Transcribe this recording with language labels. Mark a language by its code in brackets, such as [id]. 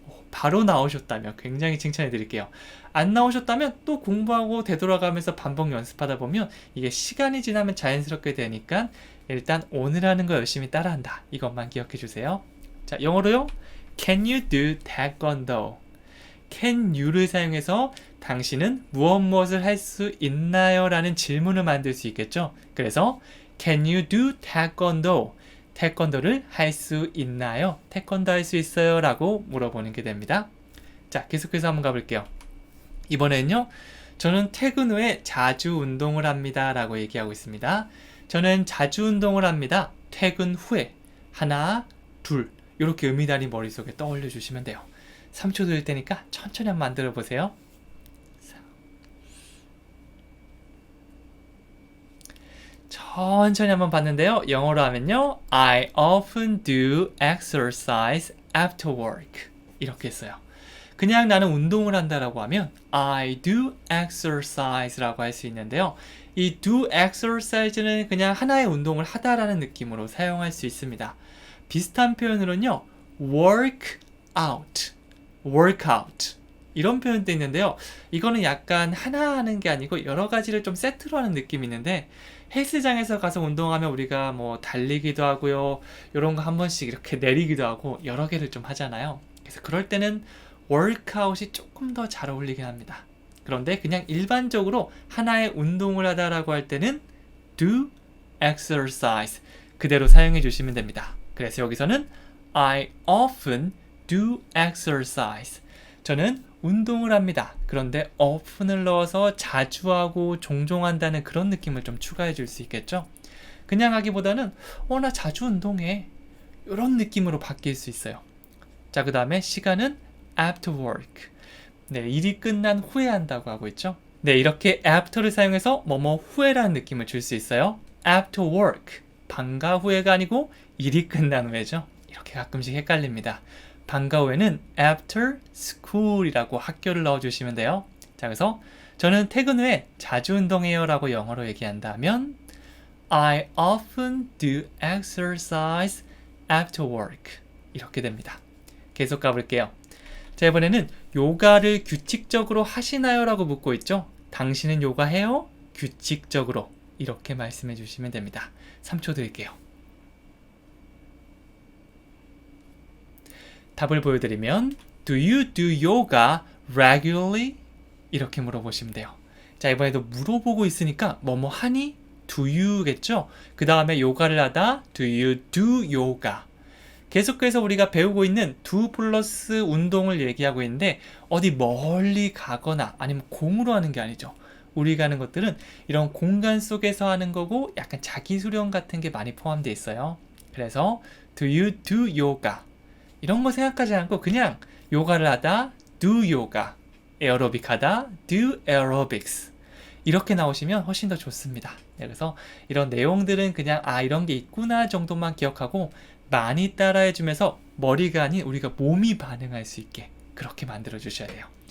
[ko] 바로 나오셨다면 굉장히 칭찬해 드릴게요. 안 나오셨다면 또 공부하고 되돌아가면서 반복 연습하다 보면 이게 시간이 지나면 자연스럽게 되니까 일단 오늘 하는 거 열심히 따라한다. 이것만 기억해 주세요. 자, 영어로요. [en] Can you do taekwondo? [ko] Can you를 사용해서 당신은 무엇을 할 수 있나요? 라는 질문을 만들 수 있겠죠. 그래서 [en] Can you do taekwondo? [ko] 태권도를 할 수 있나요? 태권도 할 수 있어요? 라고 물어보는 게 됩니다. 자, 계속해서 한번 가볼게요. 이번에는요. 저는 퇴근 후에 자주 운동을 합니다. 라고 얘기하고 있습니다. 저는 자주 운동을 합니다. 퇴근 후에 하나, 둘 이렇게 의미단위 머릿속에 떠올려 주시면 돼요. 3초 드릴 테니까 천천히 한번 만들어 보세요. 천천히 한번 봤는데요. 영어로 하면요. [en] I often do exercise after work. [ko] 이렇게 했어요. 그냥 나는 운동을 한다라고 하면 [en] I do exercise [ko] 라고 할 수 있는데요. 이 do exercise는 그냥 하나의 운동을 하다라는 느낌으로 사용할 수 있습니다. 비슷한 표현으로는요. [en] work out, work out [ko] 이런 표현도 있는데요. 이거는 약간 하나 하는 게 아니고 여러 가지를 좀 세트로 하는 느낌이 있는데 헬스장에서 가서 운동하면 우리가 뭐 달리기도 하고요. 이런 거 한 번씩 이렇게 내리기도 하고 여러 개를 좀 하잖아요. 그래서 그럴 때는 workout이 조금 더 잘 어울리긴 합니다. 그런데 그냥 일반적으로 하나의 운동을 하다라고 할 때는 do exercise 그대로 사용해 주시면 됩니다. 그래서 여기서는 [en] I often do exercise. [ko] 저는 운동을 합니다. 그런데 often을 넣어서 자주 하고 종종 한다는 그런 느낌을 좀 추가해 줄 수 있겠죠? 그냥 하기보다는 나 자주 운동해. 이런 느낌으로 바뀔 수 있어요. 자, 그 다음에 시간은 after work. 네, 일이 끝난 후에 한다고 하고 있죠? 네, 이렇게 after를 사용해서 뭐뭐 후에라는 느낌을 줄 수 있어요. [en] after work. [ko] 방과 후에가 아니고 일이 끝난 후에죠. 이렇게 가끔씩 헷갈립니다. 방과 후에는 after school이라고 학교를 넣어주시면 돼요. 자, 그래서 저는 퇴근 후에 자주 운동해요 라고 영어로 얘기한다면 [en] I often do exercise after work. [ko] 이렇게 됩니다. 계속 가볼게요. 자, 이번에는 요가를 규칙적으로 하시나요? 라고 묻고 있죠. 당신은 요가해요? 규칙적으로. 이렇게 말씀해 주시면 됩니다. 3초 드릴게요. 답을 보여드리면 [en] Do you do yoga regularly? [ko] 이렇게 물어보시면 돼요. 자, 이번에도 물어보고 있으니까 뭐뭐 하니? [en] Do you겠죠? [ko] 그 다음에 요가를 하다 [en] Do you do yoga? [ko] 계속해서 우리가 배우고 있는 do 플러스 운동을 얘기하고 있는데 어디 멀리 가거나 아니면 공으로 하는 게 아니죠. 우리가 하는 것들은 이런 공간 속에서 하는 거고 약간 자기 수련 같은 게 많이 포함되어 있어요. 그래서 [en] Do you do yoga? [ko] 이런 거 생각하지 않고 그냥 요가를 하다 do yoga, 에어로빅 하다 do aerobics 이렇게 나오시면 훨씬 더 좋습니다. 그래서 이런 내용들은 그냥 이런 게 있구나 정도만 기억하고 많이 따라해 주면서 머리가 아닌 우리가 몸이 반응할 수 있게 그렇게 만들어 주셔야 돼요.